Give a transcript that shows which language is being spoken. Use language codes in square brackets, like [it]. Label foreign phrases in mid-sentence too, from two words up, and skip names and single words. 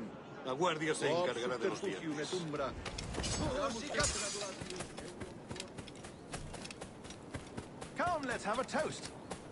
[es] La guardia se encargará de los Subterfugium dientes. [la] et umbra. [en] Come, let's have a toast.